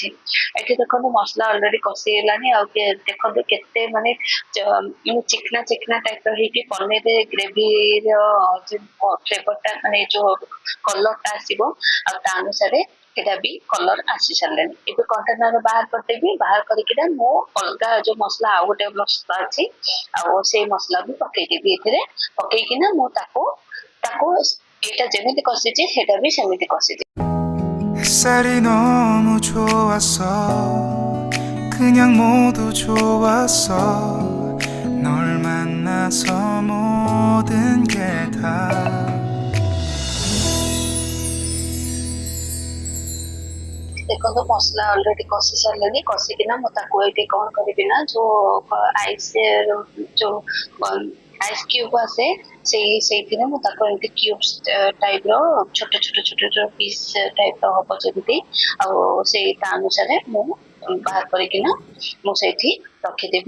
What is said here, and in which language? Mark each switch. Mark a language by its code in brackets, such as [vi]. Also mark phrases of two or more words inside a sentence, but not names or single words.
[or] ଏଠି ଦେଖନ୍ତୁ ମସଲା ଅଲରେଡି କଷି ହେଲାନି ଆଉ ଦେଖନ୍ତୁ କେତେ ମାନେ ଚିକନା ଚିକନା ଟାଇପର ହେଇକି ପନିର [en] gravy's flavour [or] ଟା ମାନେ ଯୋଉ କଲର ଟା ଆସିବ ଆଉ ତା ଅନୁସାରେ ସେଟା ବି କଲର ଆସି ସାରିଲାଣି। ଏବେ କଣ୍ଟେନର ବାହାର କରିଦେବି। ବାହାର କରିକିନା ମୁଁ ଅଲଗା ଯୋଉ ମସଲା ଆଉ ଗୋଟେ ମସଲା ଅଛି ଆଉ ସେଇ ମସଲା ବି ପକେଇଦେବି ଏଥିରେ। ପକେଇକିନା ମୁଁ ତାକୁ ଏଇଟା ଯେମିତି କଷିଛି ସେଇଟା ବି ସେମିତି କଷିଛି। [ko] 햇살이 너무 좋았어 그냥 모두 좋았어 널 만나서 모든 게 다 [or] ଦେଖନ୍ତୁ ମସଲା ଅଲରେଡି କଷି ସାରିଲେଣି। କଷିକିନା ମୁଁ ତାକୁ ଏଇଠି କଣ କରିବି ନା ଯୋଉ [en] ice cube [or] ଆସେ ସେଇଥିରେ ମୁଁ ତାକୁ ଏମିତି [en] cubes type [or] ଛୋଟ ଛୋଟ ଛୋଟ ଛୋଟ [en] piece type [or] ହବ ଯେମିତି ଆଉ ସେଇ ତା ଅନୁସାରେ ମୁଁ ବାହାର କରିକିନା ମୁଁ ସେଇଠି ରଖିଦେବି।